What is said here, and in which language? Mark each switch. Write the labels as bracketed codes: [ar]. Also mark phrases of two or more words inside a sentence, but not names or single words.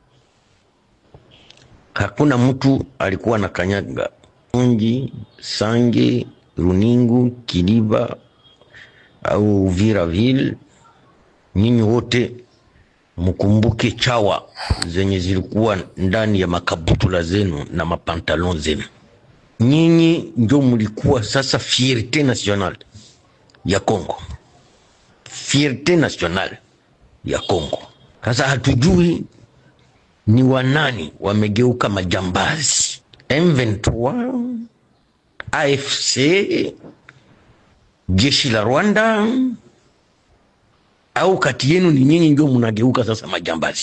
[sw] Hakuna mtu alikuwa na kanyaga Unji, Sange, Runingu, Kiliba au Viraville. Nyinyi wote mkumbuke chawa zenye zilikuwa ndani ya makabutula zenu na mapantalon zenu. Nyinyi ndio mlikuwa sasa [fr] fierté nationale [sw] ya Kongo. [fr] Fierté nationale ya Kongo. [sw] Sasa hatujui ni wanani wamegeuka majambazi. M23, AFC, jeshi la Rwanda, au kati yenu ni nyinyi ndio mnageuka sasa majambazi.